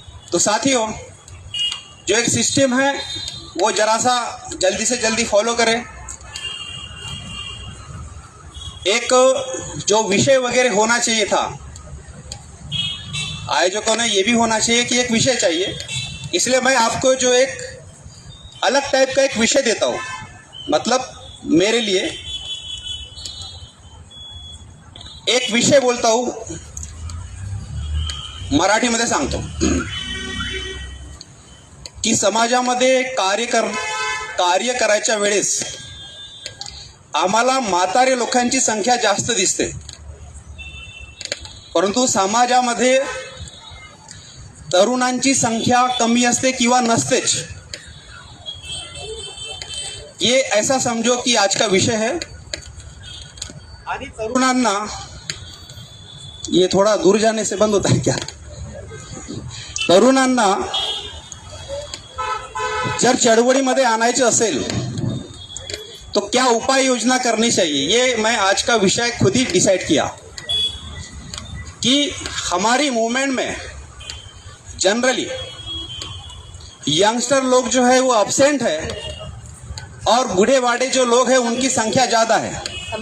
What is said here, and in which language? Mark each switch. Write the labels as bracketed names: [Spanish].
[Hindi] तो साथियों, जो एक सिस्टम है वो जरा सा जल्दी से जल्दी फॉलो करें। एक जो विषय वगैरह होना चाहिए था, आयोजकों ने ये भी होना चाहिए कि एक विषय चाहिए, इसलिए मैं आपको जो एक अलग टाइप का एक विषय देता हूँ। मतलब मेरे लिए एक विषय बोलता हूँ, [Marathi] मराठीमध्ये सांगतो की समाजामध्ये कार्य करायच्या वेळेस आम्हाला म्हातारे लोकांची संख्या जास्त दिसते, परंतु समाजामध्ये तरुणांची संख्या कमी असते किंवा नसतेच। [Hindi] ये ऐसा समझो कि आज का विषय है [Marathi] आणि तरुणांना, [Hindi] ये थोड़ा दूर जाने से बंद होता है क्या? [Marathi] तरुणांना जर चळवळीमध्ये आणायचं असेल [Hindi] तो क्या उपाय योजना करनी चाहिए, ये मैं आज का विषय खुद ही डिसाइड किया कि हमारी मूवमेंट में जनरली यंगस्टर लोग जो है वो अब्सेंट है और बूढ़े बाड़े जो लोग हैं उनकी संख्या ज़्यादा है।